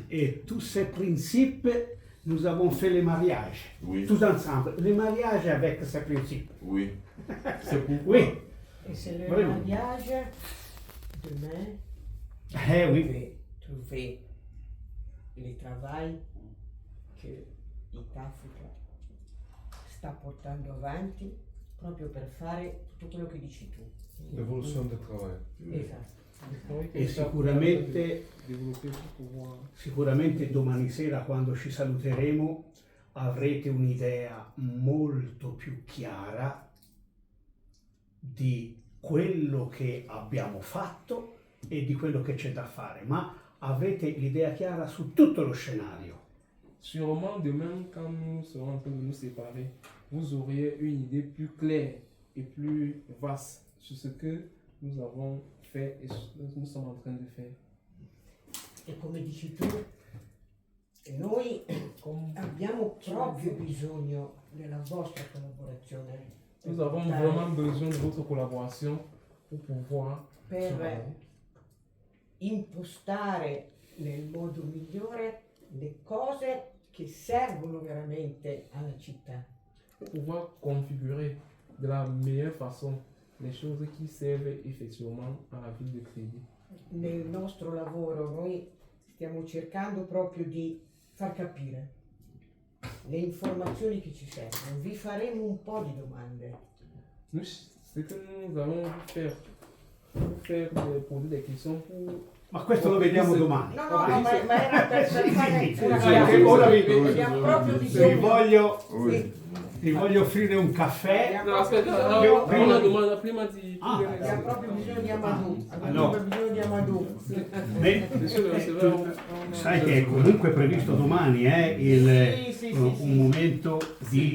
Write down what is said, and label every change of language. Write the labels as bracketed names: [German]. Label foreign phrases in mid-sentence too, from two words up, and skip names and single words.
[French] Et tous ces principes, nous avons fait les mariages, oui. Tous ensemble. Les mariages avec ces principes. Oui. C'est pourquoi. Oui. Et c'est le mariage demain. Oui. Vous devez trouver le travail [Italian] che East Africa sta portando avanti proprio per fare tutto quello che dici tu. L'evoluzione del travail. Esatto. E sicuramente domani sera, quando ci saluteremo, avrete un'idea molto più chiara di quello che abbiamo fatto e di quello che c'è da fare, ma avete l'idea chiara su tutto lo scenario. [French] Sûrement demain, quand nous serons en train de nous séparer, vous auriez une idée plus claire et plus vaste sur ce que nous avons fait et ce que nous sommes en train de faire. [Italian] E come dici tu, noi abbiamo proprio bisogno della vostra collaborazione. [French] Nous avons vraiment besoin de votre collaboration pour pouvoir [Italian] per impostare nel modo migliore le cose che servono veramente alla città. [French] Pour pouvoir configurer de la meilleure façon les choses qui servent effettivement à la ville de Crédit. [Italian] Nel nostro lavoro noi stiamo cercando proprio di far capire le informazioni che ci servono. Vi faremo un po' di domande. [French] Nous, ce que nous allons poser des questions pour... [Italian] Ma questo lo vediamo domani. No, ma era per fare sì, una sì, chiacchierata. ora Abbiamo proprio vi bisogno. voglio, Sì. vi voglio offrire un caffè. Non, aspetta, Io- prima domanda, prima di... Ah, Abbiamo proprio bisogno di Amadou. Abbiamo Allora. proprio bisogno di Amadou. [French] Monsieur le receveur, [Italian] Sai che è comunque previsto domani Sì, sì, un sì. momento di